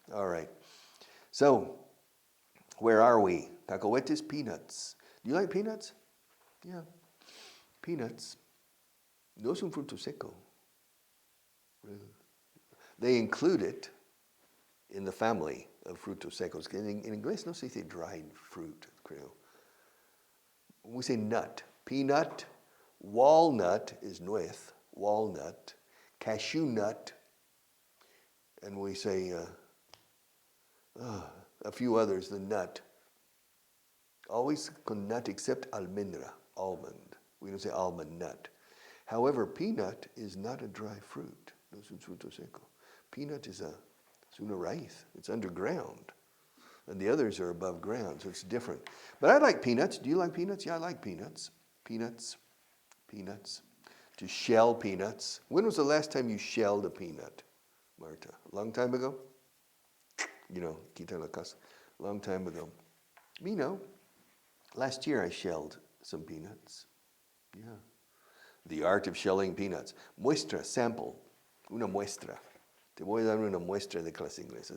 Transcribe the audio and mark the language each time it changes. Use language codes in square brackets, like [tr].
[en] All right. So, where are we? Cacahuetes, peanuts. Do you like peanuts? Yeah. Peanuts. [es] No es un fruto seco. [en] They include it in the family of frutos secos. [es] In inglés no se dice [en] dried fruit, [es] creo. [en] We say nut. Peanut, walnut is nuez, walnut, cashew nut, and we say a few others, the nut. Always con nut except almendra, almond. We don't say almond nut. However, peanut is not a dry fruit. [es] No es un fruto seco. [en] Peanut is [es] una raíz. [en] It's underground. And the others are above ground, so it's different. But I like peanuts. Do you like peanuts? Yeah, I like peanuts. Peanuts. To shell peanuts. When was the last time you shelled a peanut, Marta? A long time ago? You know, [es] quita la casa. [en] Long time ago. Me, no. Last year I shelled some peanuts. Yeah. The art of shelling peanuts. [es] Muestra, sample. Una muestra. Te voy a dar una muestra de clase inglesa.